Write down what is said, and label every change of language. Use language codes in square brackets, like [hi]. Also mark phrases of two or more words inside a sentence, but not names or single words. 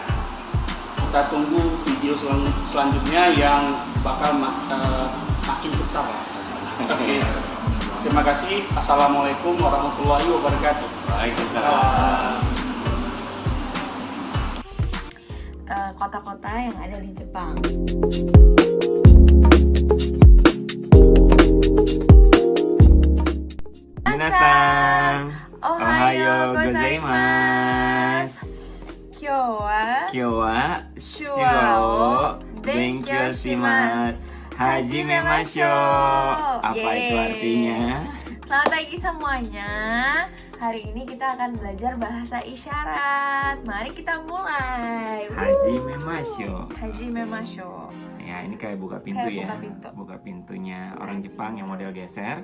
[id] Kita tunggu video selanjutnya yang bakal makin ketar. Oke. Terima kasih. [ar] السلام عليكم ورحمة الله وبركاته. وعليكم السلام. [id] Kota-kota yang ada di Jepang. [ja] Minasan, おはようございます. 今日は手話を勉強します. 始めましょう. [id] Apa itu artinya? Selamat pagi semuanya. Hari ini kita akan belajar bahasa isyarat. Mari kita mulai. Hajimemashou. Ya, ini kayak buka pintu Kayak ya. buka pintu. Buka pintunya orang Jepang yang model geser.